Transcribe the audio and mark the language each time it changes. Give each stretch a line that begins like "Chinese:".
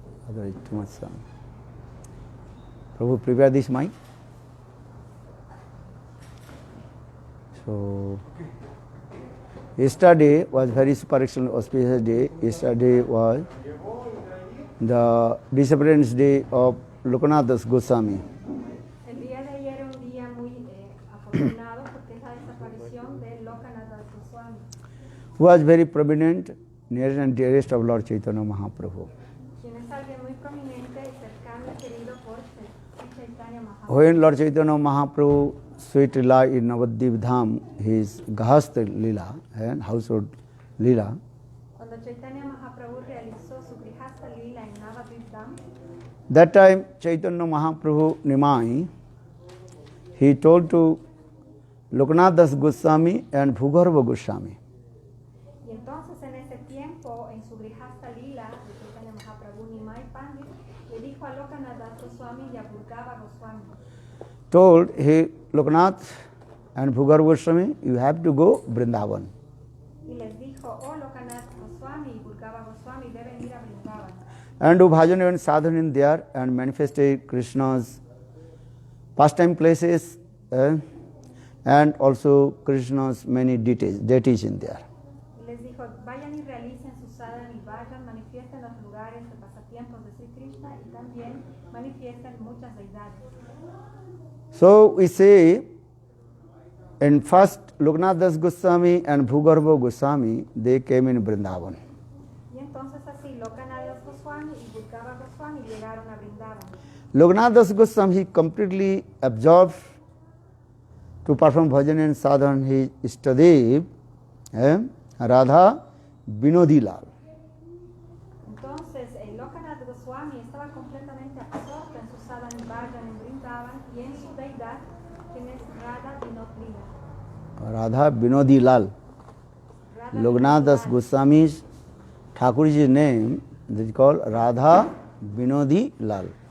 English: Otherwise, too much sound. Prabhu, prepare this mic. So, yesterday was very super excellent auspicious day. Yesterday was the disappearance day of Lokanath Das Goswami.
Spanish: El día de ayer era un día muy afortunado porque es la desaparición de Lokanath Das Goswami,
English: Who was very prominent, nearest and dearest of Lord Chaitanya Mahaprabhu.
Spanish: quien es alguien muy prominente, cercano y querido por Sri Chaitanya Mahaprabhu.
English: When Lord Chaitanya Mahaprabhu sweet Lila in Navadvip Dham, his Gahastha Lila and household Lila,
Spanish: Cuando Chaitanya Mahaprabhu realizó su Grihastha Lila en Navadvip Dham,
English: that time Chaitanya Mahaprabhu Nimai, he told to Lokanath Das Goswami and Bhugarva Goswami,
Spanish: y entonces en ese tiempo, en su Grihastha Lila de Chaitanya Mahaprabhu, Nimai Pandit le dijo a Lokanath Das Goswami y a Bhurgava Goswami,
English: told, hey, Lokanath and Bhugarva Goswami, you have to go Vrindavan.
Spanish: y les dijo, oh Lokanath Goswami y Bhurgava Goswami deben ir a Vrindavan
English: And do bhajan and sadhana in there and manifested Krishna's pastime places and also Krishna's many deities in there.
Spanish: y les dijo, vayan y realicen su sadhana y vayan, manifiesten los lugares de pasatiempos de Sri Krishna y también manifiesten muchas deidades.
English: So we say, in first Lokanath Das Goswami and Bhugarva Goswami, they came in Vrindavan.
Spanish: Y entonces así Lokanath Das Goswami y Bhurgava Goswami llegaron a Vrindavan.
English: Lokanath Das Goswami, he completely absorbed to perform bhajan and sadhana his Istadev, Radha Binodi Lal.
Spanish: Entonces Lokanath Goswami estaba completamente absorto en su sadhana y vayan en Vrindavan y en su deidad, quien es Radha Vinod Lila.
English: Radha Binodi Lal. Radha Lokanath Das Vinod Lal. Goswami's Thakurji's name is called Radha Binodi Lal.